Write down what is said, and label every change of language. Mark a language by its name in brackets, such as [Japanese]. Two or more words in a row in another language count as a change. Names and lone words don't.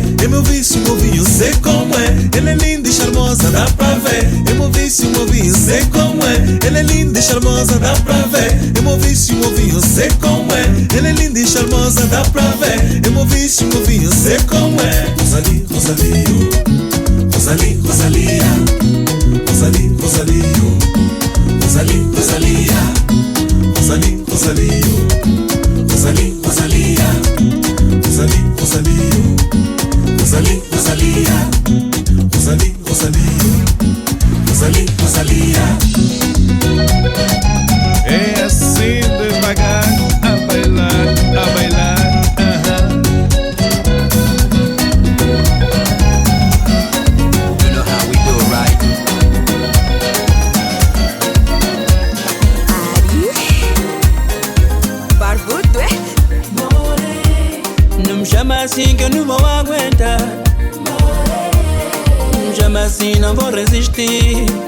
[Portuguese] É meu vício, meu vinho, sei como é. Ela é linda e charmosa, dá pra ver. É meu vício, meu vinho, sei como é. Ela é linda e charmosa, dá pra ver. É meu vício, meu vinho, sei como é. Ela é linda e charmosa, dá pra ver. É meu vício, meu vinho, sei como é. Rosalie, Rosalie, Rosalie, Rosalia. Rosalie, Rosalie, Rosalie, Rosalia. Rosalie, Rosalie, Rosalie, Rosalia. Rosalie, Rosalie, Rosalie, Rosalia. Rosalie, Rosalie, Rosalie, Rosalia. É assim devagar, a bailar, a bailar. [English] You know how we do it, right? [Portuguese] Barbudo, é? Não me chama assim que eu não vou aguentar. Não me chama assim, não vou resistir.